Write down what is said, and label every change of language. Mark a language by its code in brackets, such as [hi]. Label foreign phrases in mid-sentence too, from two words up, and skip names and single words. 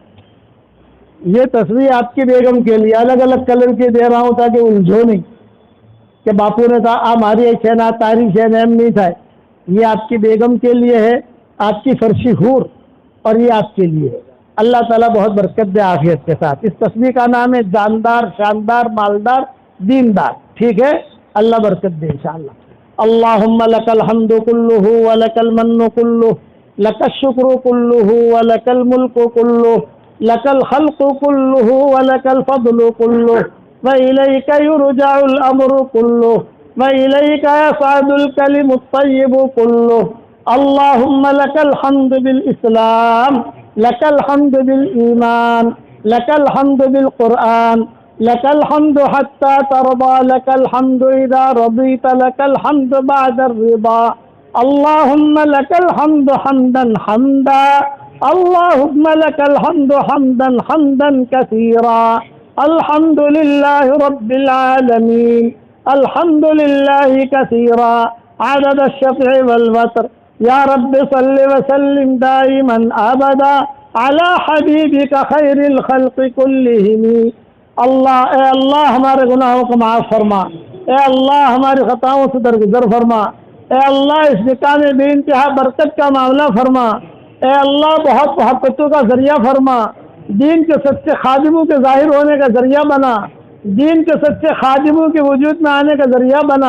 [ur] یہ تصویر آپ کی بیگم کے لیے الگ الگ کلر کی دے رہا ہوں تاکہ الجھو نہیں کہ باپو نے کہا ہماری چھنا تاریخ ہے نیم نہیں تھا. یہ آپ کی بیگم کے لیے ہے، آپ کی فرشی حور، اور یہ آپ کے لیے ہے. اللہ تعالیٰ بہت برکت دے عافیت کے ساتھ. اس تصویر کا نام ہے جاندار، شاندار، مالدار، دیندار. ٹھیک ہے؟ اللہ برکت دے انشاءاللہ. [ar] اللہم لک الحمد کلہ ولک المن کلہ لک الشکر کلہ ولک الملک کلہ لک الخلق کلہ ولک الفضل کلہ وإلیک یرجع الامر کلہ وإلیک یصعد الکلم الطیب کلہ اللهم لك الحمد بالإسلام، لك الحمد بالإيمان، لك الحمد بالقرآن، لك الحمد حتى ترضى، لك الحمد إذا رضيت، لك الحمد بعد الرضا. اللهم لك الحمد حمدا حمدا، اللهم لك الحمد حمدا حمدا كثيرا. الحمد لله رب العالمين، الحمد لله كثيرا عدد الشفع والوتر. یا رب صل وسلم دائما ابدا علی حبیبک خیر الخلق کلہم. [ur] اللہ اے اللہ ہمارے گناہوں کو معاف فرما، اے اللہ ہماری خطاؤں سے درگزر فرما، اے اللہ اس نکاح میں بے انتہا برکت کا معاملہ فرما، اے اللہ بہت محبتوں کا ذریعہ فرما، دین کے سچے خادموں کے ظاہر ہونے کا ذریعہ بنا، دین کے سچے خادموں کے وجود میں آنے کا ذریعہ بنا.